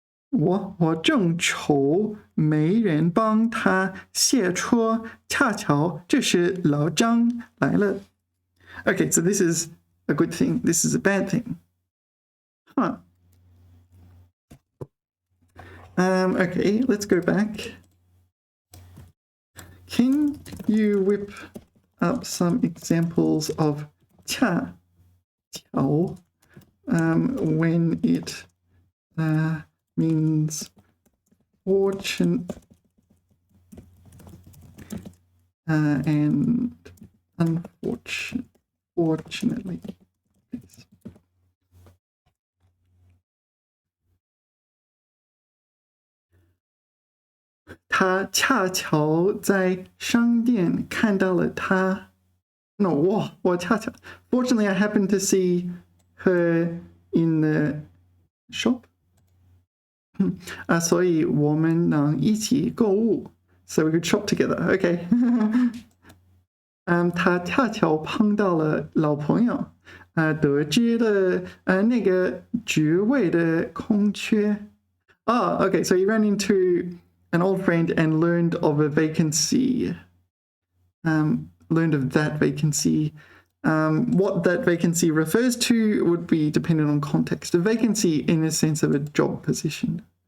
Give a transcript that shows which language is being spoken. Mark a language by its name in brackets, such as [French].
[Chinese] 我正愁没人帮他卸车，恰巧这时老张来了. [English] Okay, so this is a good thing. This is a bad thing. Okay, let's go back. Can you whip up some examples of 恰巧 when it means fortune and unfortunately. Yes. [Chinese] 他恰巧在商店看到了他. [English] No, [Chinese] 我恰巧. [English] Fortunately, I happened to see her in the shop. [Chinese] 所以我们能一起购物. [English] So we could shop together. Okay. [Chinese] 他恰巧碰到了老朋友，得知了那个职位的空缺。 [English] Oh, okay, so he ran into an old friend and learned of a vacancy. Learned of that vacancy. What that vacancy refers to would be dependent on context. A vacancy in the sense of a job position.